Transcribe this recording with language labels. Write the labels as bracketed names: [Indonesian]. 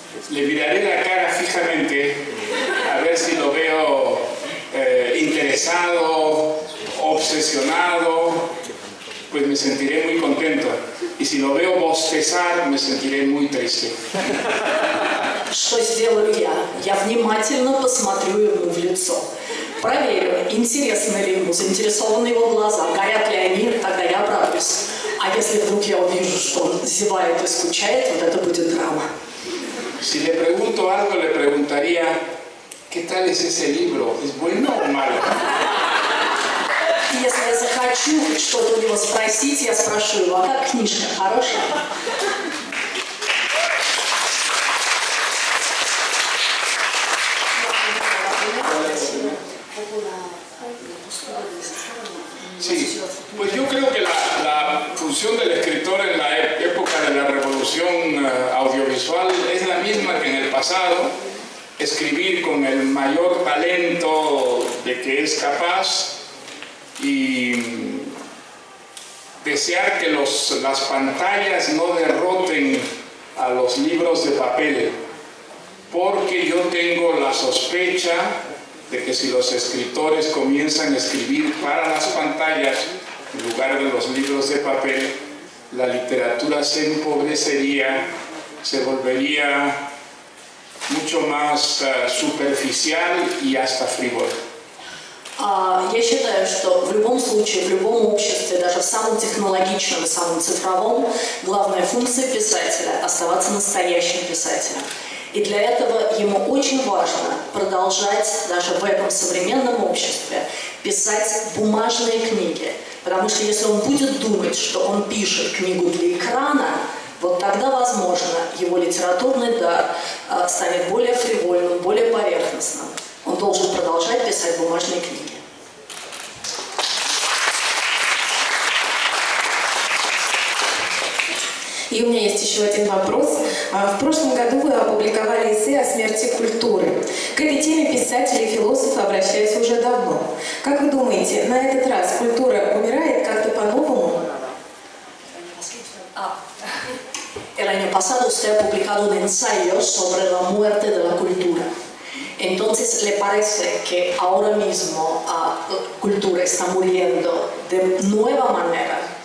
[Spanish] Le miraré la cara fijamente a ver si lo veo interesado, obsesionado, pues me sentiré muy contento. Y si lo veo bostezar, me sentiré muy triste. [Russian] Что сделаю я? Я внимательно посмотрю ему в лицо. Проверю, интересны ли ему, заинтересованы его глаза, горят ли они, тогда я обрадуюсь. А если вдруг я увижу, что он зевает и скучает, вот это будет драма. [Spanish] Si le pregunto algo, le preguntaría, ¿qué tal es ese libro? ¿Es bueno o malo? [Russian] Если я захочу что-то у него спросить, я спрошу его, а как книжка, хорошая? [Spanish] Sí, pues yo creo que la función del escritor en la época de la revolución audiovisual es la misma que en el pasado, escribir con el mayor talento de que es capaz y desear que las pantallas no derroten a los libros de papel, porque yo tengo la sospecha de que si los escritores comienzan a escribir para las pantallas en lugar de los libros de papel, la literatura se empobrecería, se volvería mucho más superficial y hasta frívola. [Russian] Я считаю, что в любом случае, в любом обществе, даже в самом технологичном и самом цифровом, главная функция писателя – оставаться настоящим писателем. И для этого ему очень важно продолжать даже в этом современном обществе писать бумажные книги. Потому что если он будет думать, что он пишет книгу для экрана, вот тогда, возможно, его литературный дар станет более фривольным, более поверхностным. Он должен продолжать писать бумажные книги. И у меня есть еще один вопрос. В прошлом году вы опубликовали эссе о смерти культуры. К этой теме писатели и философы обращаются уже давно. Как вы думаете, на этот раз культура умирает как-то по-новому? [Spanish] El año pasado usted ha publicado un ensayo sobre la muerte de la cultura. Entonces, ¿le parece que ahora mismo la cultura está muriendo de nueva manera?